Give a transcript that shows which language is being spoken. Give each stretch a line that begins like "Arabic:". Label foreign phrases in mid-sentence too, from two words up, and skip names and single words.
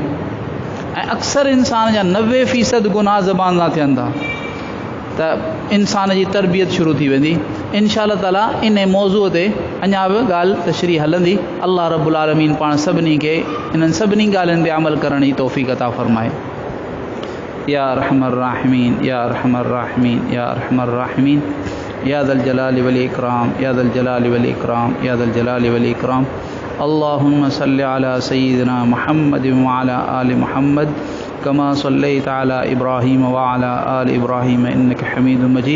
Sindhi: ऐं अक्सर इंसान जा 90% गुनाह ज़बान सां थियनि था, त इंसान जी तरबियत शुरू थी वेंदी।
Arabic: إن شاء الله تعالى
Sindhi: इन मौज़ूअ ते अञा बि ॻाल्हि तशरीह हलंदी। अल्लाह
Arabic: رب العالمين
Sindhi: पाण सभिनी खे इन्हनि सभिनी ॻाल्हियुनि ते अमल करण जी तौफ़ीक़ अता फ़रमाए।
Arabic: يا أرحم الراحمين، يا أرحم الراحمين، يا أرحم الراحمين، يا ذا الجلال والإكرام، يا ذا الجلال والإكرام، يا ذا الجلال والإكرام. اللهم صل على سيدنا محمد وعلى آل محمد كما صليت على إبراهيم وعلى آل إبراهيم إنك حميد مجيد.